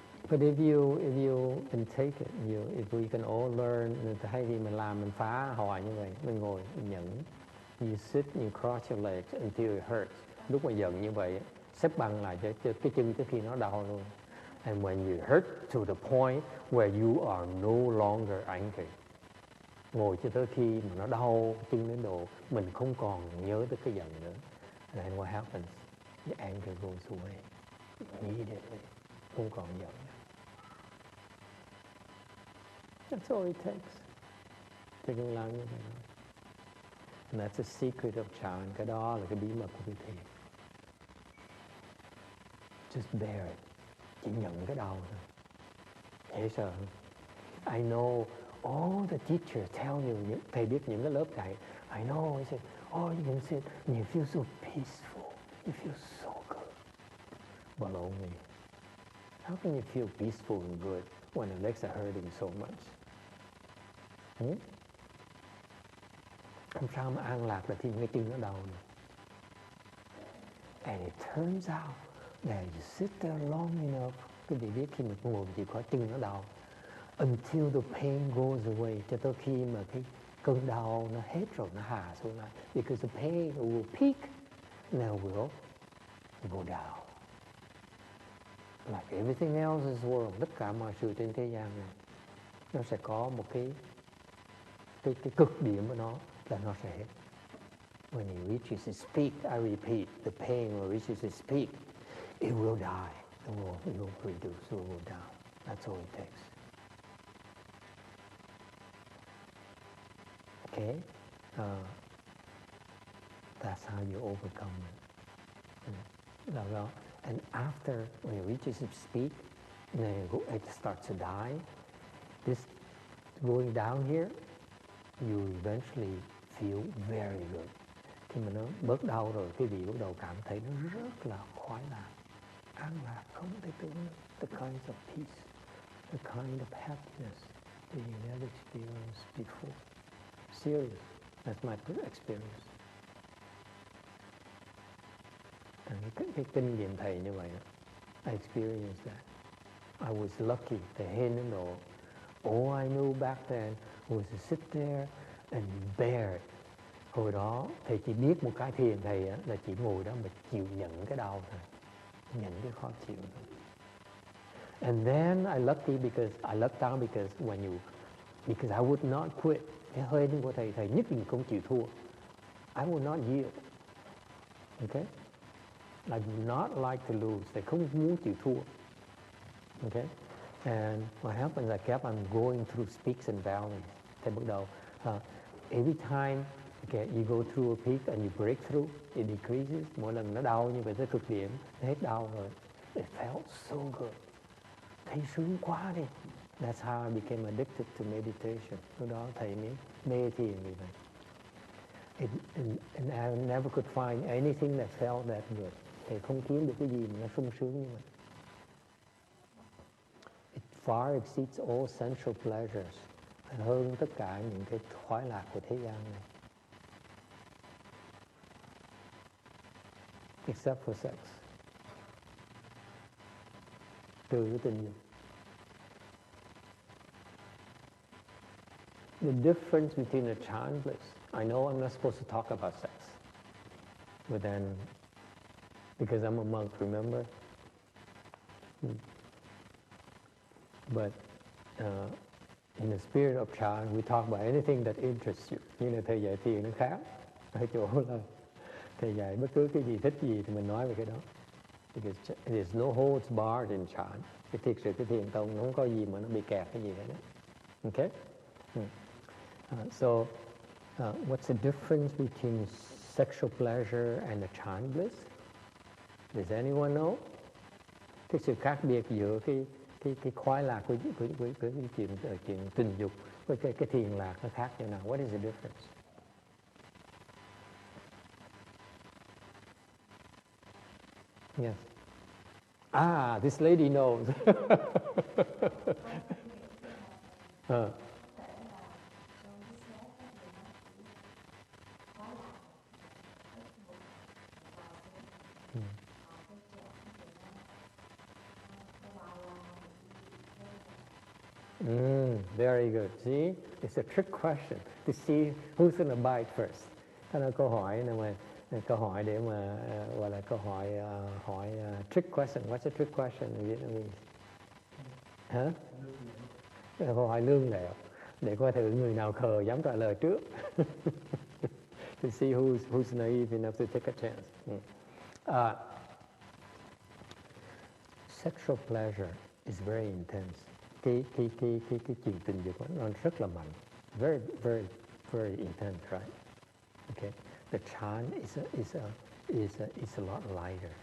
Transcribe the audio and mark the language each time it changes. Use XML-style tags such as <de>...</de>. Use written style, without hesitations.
<en>But if you can take it, if we can all learn,</en> <vi>thay vì mình làm mình phá hoại như vậy, mình ngồi mình nhẫn.</vi> <en>You sit and you cross your legs until it hurts.</en> <vi>Lúc mà giận như vậy, xếp bằng lại cho cái chân trước khi nó đau luôn.</vi> <en>And when you hurt to the point where you are no longer angry.</en> <vi>Ngồi cho tới khi mà nó đau chân đến độ mình không còn nhớ tới cái giận nữa.</vi> <en>And then what happens? The anger goes away immediately.</en> <vi>Không còn giận.</vi> <en>That's all it takes.</en> <vi>Thì đừng làm như vậy.</vi> <en>And that's the secret of Chan.</en> <vi>Cái đó là cái bí mật của cái thiền.</vi> <en>Just bear it.</en> <vi>Chỉ nhận cái đau thôi. Dễ sợ. I know all the teachers tell you, thầy biết những cái lớp dạy.</vi> <en>I know, he said, oh, you can sit and you feel so peaceful. You feel so good. Baloney. How can you feel peaceful and good when the legs are hurting so much?</en> <vi>Làm sao mà an lạc là khi cái chân nó đau này?</vi> <en>And it turns out that you sit there long enough,</en> <vi>quý vị biết khi mà ngồi chỉ có chân nó đau,</vi> <en>until the pain goes away,</en> <vi>cho tới khi mà cái cơn đau nó hết rồi, nó hạ xuống lại.</vi> <en>Because the pain will peak, and then will go down. Like everything else in this world,</en> <vi>tất cả mọi sự trên thế gian này, nó sẽ có một cái cực điểm của nó là nó sẽ hết.</vi> <en>When it reaches its peak, I repeat, the pain will reaches its peak, it will die. It will reduce, it will go down. That's all it takes. Okay? That's how you overcome it. And after, when it reaches its peak, then it starts to die. This going down here, you eventually feel very good.</en> <vi>Khi mà nó bớt đau rồi, quý vị bắt đầu cảm thấy nó rất là khoái lạc, an lạc, không thể tưởng được.</vi> <en>The kind of peace, the kind of happiness that you never experienced before. Serious, that's my experience.</en> <vi>Cái kinh nghiệm thầy như vậy,</vi> <en>I experienced that. I was lucky.</en> <vi>Thầy Hên nó nộ.</vi> <en>All I knew back then was to sit there and bear it.</en> <vi>Hồi đó thầy chỉ biết một cái thiền thầy là chỉ ngồi đó mà chịu nhận cái đau thôi, nhận cái khó chịu thôi.</vi> <en>And then I lucked out because I would not quit.</en> <vi>Cái hơi của thầy nhất định không chịu thua.</vi> <en>I would not yield. Okay? I do not like to lose.</en> <vi>Thầy không muốn chịu thua.</vi> <en>Okay? And what happened is I kept on going through peaks and valleys.</en> <vi>Thầy bắt đầu,</vi> <en>every time you go through a peak and you break through, it decreases.</en> <vi>Mỗi lần nó đau như vậy tới cực điểm, nó hết đau rồi.</vi> <en>It felt so good.</en> <vi>Thấy sướng quá đi.</vi> <en>That's how I became addicted to meditation.</en> <vi>Lúc đó thầy mới mê thiền như vậy.</vi> <en>And I never could find anything that felt that good.</en> <vi>Thầy không kiếm được cái gì mà nó sung sướng như vậy.</vi> <en>It far exceeds all sensual pleasures.</en> <vi>Hơn tất cả những cái khoái lạc của thế gian này.</vi> <en>Except for sex.</en> <vi>Trừ cái tình dục.</vi> <en>The difference between a Chan bliss. I know I'm not supposed to talk about sex. But then, because I'm a monk, remember? But in the spirit of Chan, we talk about anything that interests you.</en> <vi>Như là thầy dạy thiền nó khác. Ở chỗ là thầy dạy bất cứ cái gì thích gì thì mình nói về cái đó.</vi> <en>Because there's no holds barred in Chan.</en> <vi>Cái thiệt sự cái thiền tông nó không có gì mà nó bị kẹt cái gì hết.</vi> <en>Okay? So, what's the difference between sexual pleasure and a Chan bliss? Does anyone know?</en> <vi>Cái sự khác biệt giữa cái khoái lạc với cái chuyện tình dục với cái thiền lạc nó khác như nào?</vi> <en>What is the difference? Yes. Ah, this lady knows. Very good. See, it's a trick question to see who's going to bite first.</en> <vi>Đó là câu hỏi để mà gọi là câu hỏi trick question.</vi> <en>What's a trick question in Vietnamese?</en> <vi>Hả? Câu hỏi lương lẹo để coi thử người nào khờ dám trả lời trước.</vi> <en>To see who's naive enough to take a chance. Sexual pleasure is very intense.</en> <vi>Cái chuyện tình dục nó rất là mạnh,</vi> <en>very, very, very intense, right? Okay, the chan is a lot lighter.</en>